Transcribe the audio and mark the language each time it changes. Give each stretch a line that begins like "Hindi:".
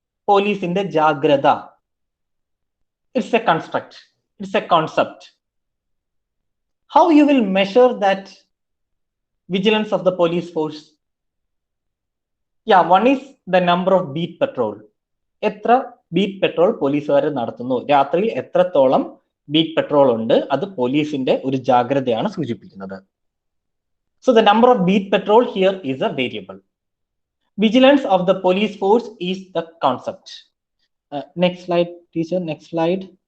English: Police in the Jagrada. It's a construct, it's a concept. How you will measure that vigilance of the police force? Yeah, one is the number of beat patrol.
Malayalam: എത്ര beat petrol പോലീസുകാർ നടത്തുന്നു, രാത്രിയിൽ എത്രത്തോളം beat petrol ഉണ്ട്, അത് പോലീസിന്റെ ഒരു ജാഗ്രതയാണ് സൂചിപ്പിക്കുന്നത്.
English: So the number of beat patrol here is a variable. Vigilance of the police force is the concept. Next slide, teacher, next slide.